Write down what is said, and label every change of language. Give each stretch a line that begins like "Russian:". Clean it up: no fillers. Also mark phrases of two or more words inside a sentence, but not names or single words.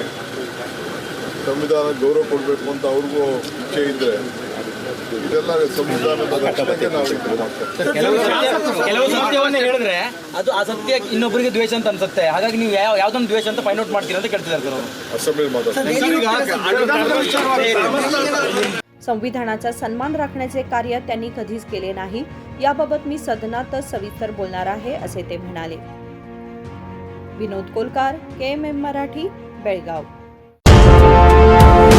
Kannada: ಸಂವಿಧಾನ ಗೌರವ ಕೊಡಬೇಕು ಅಂತ ಅವ್ರಿಗೂ ಇಚ್ಛೆ ಇದ್ರೆ ಇದೆಲ್ಲ ಸಂವಿಧಾನದ ರಕ್ಷಣೆಗೆ ನಾವು ಕೆಲವು ಸತ್ಯವನ್ನ ಹೇಳಿದ್ರೆ ಅದು ಆ ಸತ್ಯ ಇನ್ನೊಬ್ಬರಿಗೆ ದ್ವೇಷ ಅಂತ ಅನ್ಸುತ್ತೆ। ಹಾಗಾಗಿ ನೀವು ಯಾವ್ದೊಂದು ದ್ವೇಷ ಅಂತ
English: find out
Kannada: ಮಾಡ್ತೀರಾ ಅಂತ ಕೇಳ್ತಿದ್ದಾರೆ ಸರ್ ಅವರು। ಅಸೆಂಬ್ಲಿ ಮಾತಾಡ್ತಾರೆ।
Marathi: संविधानाचा सन्मान राखण्याचे कार्य त्यांनी कधीच केले नाही, याबाबत मी सदनातच सविस्तर बोलणार आहे असे ते म्हणाले। विनोद कोलकार, KMM मराठी, बेळगाव।